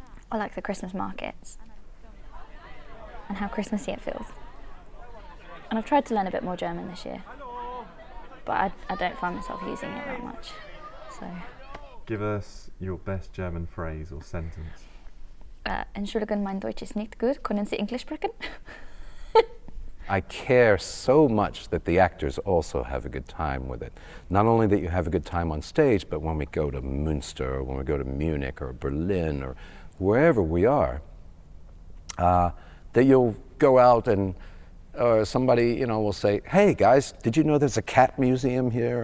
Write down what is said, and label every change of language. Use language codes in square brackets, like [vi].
[en] I like the Christmas markets and how Christmassy it feels. And I've tried to learn a bit more German this year, but I don't find myself using it that much, so. Give us your best German phrase or sentence. [de] Entschuldigen, mein Deutsch ist nicht gut. Können Sie English sprechen? [en] I care so much that the actors also have a good time with it. Not only that you have a good time on stage, but when we go to Münster, or when we go to Munich or Berlin or wherever we are, that you'll go out and somebody, will say, hey guys, did you know there's a cat museum here?